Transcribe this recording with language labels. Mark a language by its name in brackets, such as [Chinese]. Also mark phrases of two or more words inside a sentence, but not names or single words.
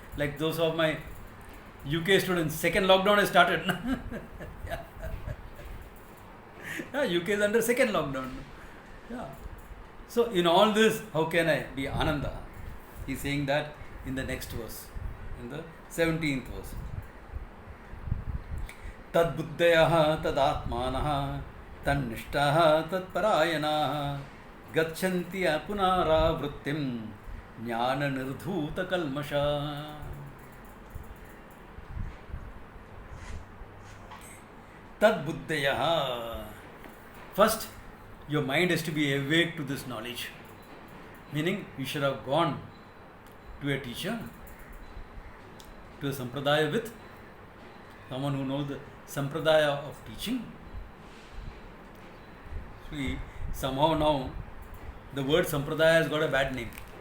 [English] Like those of my UK students, second lockdown has started. Yeah. Yeah, UK is under second lockdown. Yeah. So in all this, how can I be Ananda? He's saying that in the next verse, in the 17th verse. [Sanskrit] तद् बुद्धयः तद् आत्मानः तद् निष्ठाः तद् परायणाः गच्छन्ति अपुनः आवृत्तिम् ज्ञान निर्धूत कल्मषाः. तद् बुद्धयः. [English] First, your mind has to be awake to this knowledge. Meaning, you should have gone to a teacher, to a sampradaya with someone who knows the sampradaya of teaching. See, somehow now the word sampradaya has got a bad name.